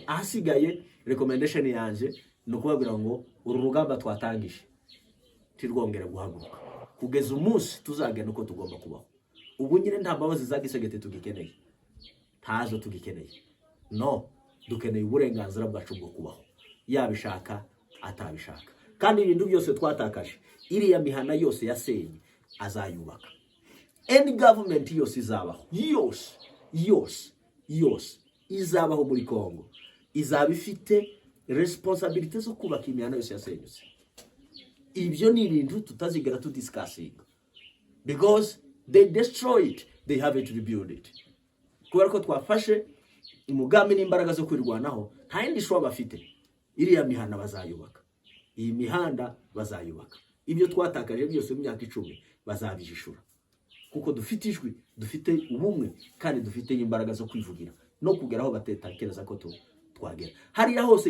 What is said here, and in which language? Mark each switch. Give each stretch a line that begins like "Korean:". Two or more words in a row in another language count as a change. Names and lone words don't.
Kinyarwanda: Ahasigaye recommendation yanje no kubabwira ngo uru rugamba twatangije tirwongera guhaguruka kugeza umunsi tuzagenda uko tugomba kubaho. Ubu nyine nta mbabazi za Gisegeti tugikeneye, ntazo tugikeneye. No, dukeneye uburenganzira bwacu bwo kubaho, yabishaka atabishaka. Kandi ibintu byose twatakaje, iriya mihana yose yasenye azayubaka.
English: Any government
Kinyarwanda: yose izabaho, yose izabaho muri Kongo izaba ifite responsibility zo kubaka imihana yose yasenyutse. Ibyo ni ibintu tutazigera tudiscussinga,
English: because they destroy it, they have to rebuild it.
Kinyarwanda: Kubera ko twafashe umugambi n'imbaraga zo kwirwanaho, nta yindi shwa bafite. Iriya mihana bazayubaka, iyi mihanda bazayubaka, ibyo twatakaje byose mu myaka 10 bazabijishura, kuko dufite ijwi, dufite ubumwe kandi dufite imbaraga zo kwivugira no kugeraho batekereza ko twagera hariya hose.